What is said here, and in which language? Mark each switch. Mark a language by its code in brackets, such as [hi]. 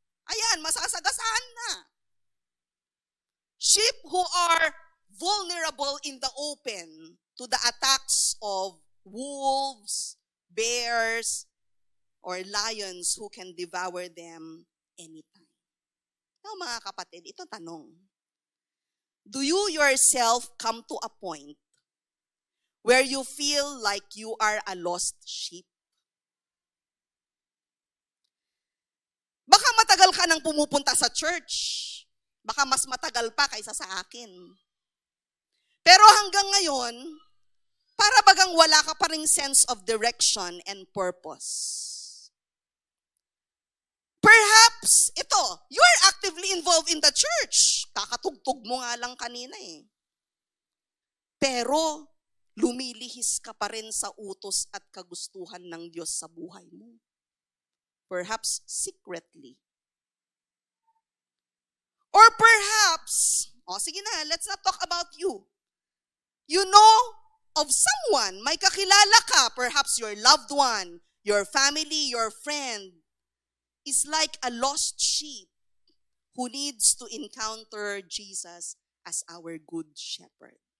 [tl] Ayan, masasagasaan na. [en] Sheep who are vulnerable in the open to the attacks of wolves, bears, or lions who can devour them anytime. [tl] Now mga kapatid, ito tanong. [en] Do you yourself come to a point where you feel like you are a lost sheep? [tl] Baka matagal ka nang pumupunta sa church. Baka mas matagal pa kaysa sa akin. Pero hanggang ngayon, para bagang wala ka pa ring [en] sense of direction and purpose. Perhaps, ito, you are actively involved in the church. [tl] Kakatugtog mo nga lang kanina eh. Pero, lumilihis ka pa rin sa utos at kagustuhan ng Diyos sa buhay mo. [en] Perhaps secretly. Or perhaps, [tl] sige na, [en] let's not talk about you. You know of someone, [tl] may kakilala ka, [en] perhaps your loved one, your family, your friend, is like a lost sheep who needs to encounter Jesus as our good shepherd.